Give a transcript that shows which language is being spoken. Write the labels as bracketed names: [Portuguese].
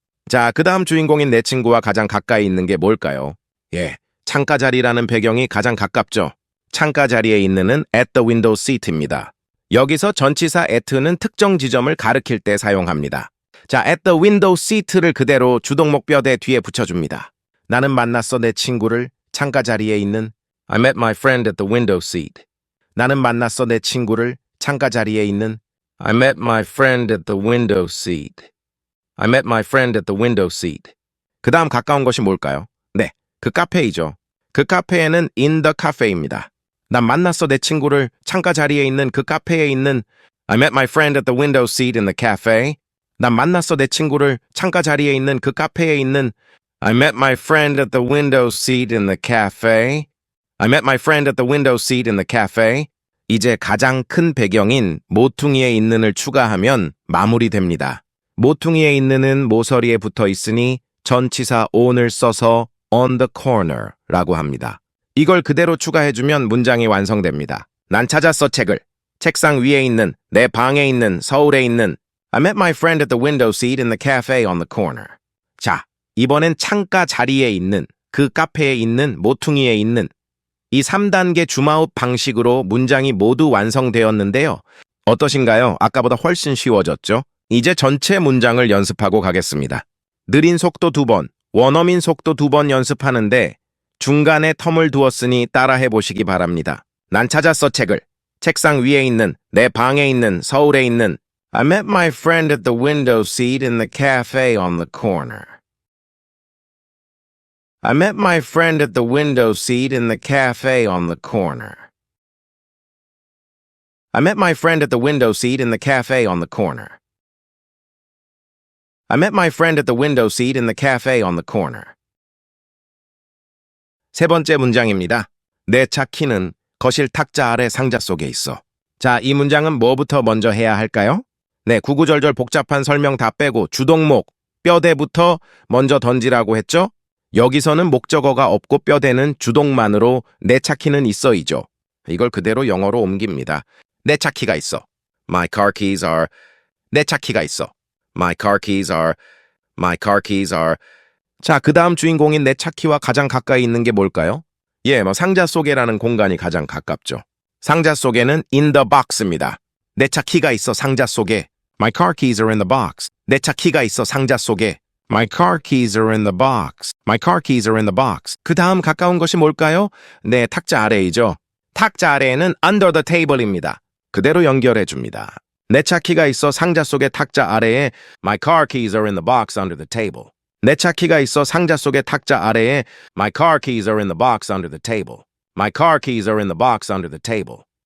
[Korean] 자, 그 다음 주인공인 내 친구와 가장 가까이 있는 게 뭘까요? 예, 창가 자리라는 배경이 가장 가깝죠. 창가 자리에 있는은 at the window seat입니다. 여기서 전치사 at는 특정 지점을 가리킬 때 사용합니다. 자, at the window seat를 그대로 주동목 뼈대 뒤에 붙여줍니다. 나는 만났어 내 친구를 창가 자리에 있는 [English] I met my friend at the window seat. [Korean] 나는 만났어 내 친구를 창가 자리에 있는 [English] I met my friend at the window seat. I met my friend at the window seat. [Korean] 그 다음 가까운 것이 뭘까요? 네, 그 카페이죠. 그 카페에는 in the cafe입니다. 난 만났어 내 친구를 창가 자리에 있는 그 카페에 있는 [English] I met my friend at the window seat in the cafe. [Korean] 난 만났어 내 친구를 창가 자리에 있는 그 카페에 있는 [English] I met my friend at the window seat in the cafe. I met my friend at the window seat in the cafe. [Korean] 이제 가장 큰 배경인 모퉁이에 있는을 추가하면 마무리됩니다. 모퉁이에 있는은 모서리에 붙어 있으니 전치사 on을 써서 on the corner 라고 합니다. 이걸 그대로 추가해주면 문장이 완성됩니다. 난 찾았어 책을 책상 위에 있는 내 방에 있는 서울에 있는 [English] I met my friend at the window seat in the cafe on the corner. [Korean] 자, 이번엔 창가 자리에 있는 그 카페에 있는 모퉁이에 있는 이 3단계 줌아웃 방식으로 문장이 모두 완성되었는데요. 어떠신가요? 아까보다 훨씬 쉬워졌죠? 이제 전체 문장을 연습하고 가겠습니다. 느린 속도 2번, 원어민 속도 2번 연습하는데 중간에 텀을 두었으니 따라해 보시기 바랍니다. 난 찾았어 책을 책상 위에 있는 내 방에 있는 서울에 있는 [English] I met my friend at the window seat in the cafe on the corner. I met my friend at the window seat in the cafe on the corner. I met my friend at the window seat in the cafe on the corner. I met my friend at the window seat in the cafe on the corner. [Korean] 세 번째 문장입니다. 내 차 키는 거실 탁자 아래 상자 속에 있어. 자, 이 문장은 뭐부터 먼저 해야 할까요? 네, 구구절절 복잡한 설명 다 빼고 주동목, 뼈대부터 먼저 던지라고 했죠? 여기서는 목적어가 없고 뼈대는 주동만으로 내차키는 있어이죠. 이걸 그대로 영어로 옮깁니다. 내차키가 있어. [English] My car keys are. 내차키가 있어. My car keys are. My car keys are. [Korean] 자, 그 다음 주인공인 내차키와 가장 가까이 있는 게 뭘까요? 예, 상자 속에라는 공간이 가장 가깝죠. 상자 속에는 in the box입니다. 내 차 키가 있어 상자 속에. [English] My car keys are in the box. [Korean] 내 차 키가 있어 상자 속에. [English] My car keys are in the box. My car keys are in the box. [Korean] 그 다음 가까운 것이 뭘까요? 네, 탁자 아래이죠. 탁자 아래에는 under the table입니다. 그대로 연결해 줍니다. 내 차 키가 있어 상자 속의 탁자 아래에 [English] My car keys are in the box under the table. [Korean] 내 차 키가 있어 상자 속의 탁자 아래에 [English] My car keys are in the box under the table. My car keys are in the box under the table.